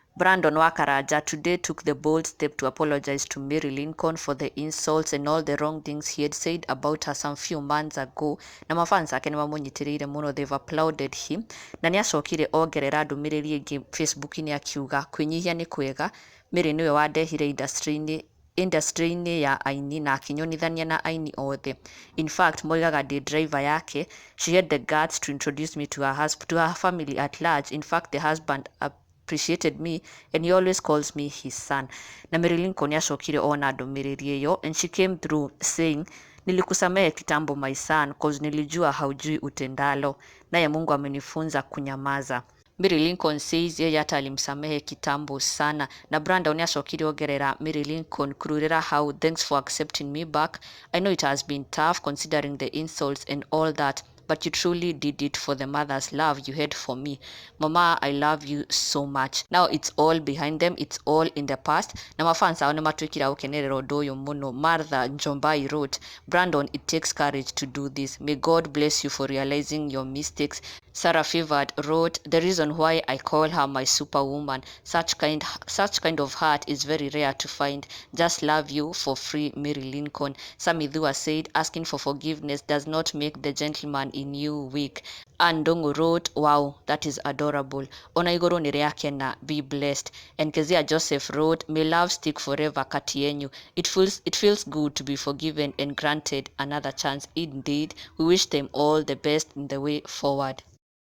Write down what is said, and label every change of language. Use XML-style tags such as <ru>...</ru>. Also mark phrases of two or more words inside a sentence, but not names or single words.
<en>Brandon Wakaraja today took the bold step to apologize to Mary Lincoln for the insults and all the wrong things he had said about her some few months ago.</en> <ki>Na mafans ake nĩmamũnyitĩrĩire mũno,</ki> <en>they've applauded him.</en> <ki>Na nĩacokire ongerera ndũmĩrĩri ĩngĩ Facebook-inĩ akiuga kwĩnyihia nĩ kwega, Mary nĩwe wandehire industry-inĩ ya aini na akinyonithania na aini othe.</ki> <en>In fact,</en> <ki>moigaga ndĩ driver yake,</ki> <en>she had the guts to introduce me to her family at large. In fact, the husband appreciated me and he always calls me his son.</en> <ki>Na Mary Lincoln yacokire ona ndũmĩrĩri ĩyo,</ki> <en>and she came through saying,</en> <sw>nilikusamehe kitambo</sw> <en>my son cause</en> <sw>nilijua haujui utendalo, naye Mungu amenifunza kunyamaza. Mary Lincoln says yeye hata alimsamehe kitambo sana.</sw> <ki>Na Brandon yacokire ongerera Mary Lincoln kururira</ki> <en>how, thanks for accepting me back. I know it has been tough considering the insults and all that, but you truly did it for the mother's love you had for me. Mama, I love you so much. Now it's all behind them, it's all in the past.</en> <ki>Na mafans ao nĩmatwĩkire gũkenerera ũndũ ũyũ mũno.</ki> <en>Martha Njombai wrote, Brandon, it takes courage to do this. May God bless you for realizing your mistakes. Sarah Favored wrote, the reason why I call her my superwoman. Such kind of heart is very rare to find. Just love you for free, Mary Lincoln. Sammy Dhua said, asking for forgiveness does not make the gentleman in you weak. Andû wrote, wow, that is adorable.</en> <ki>Ona igũrũ nĩ rĩakena,</ki> <en>be blessed. And Kezia Joseph wrote, may love stick forever</en> <sw>kati yenyu.</sw> <en>It feels good to be forgiven and granted another chance. Indeed, we wish them all the best in the way forward.</en>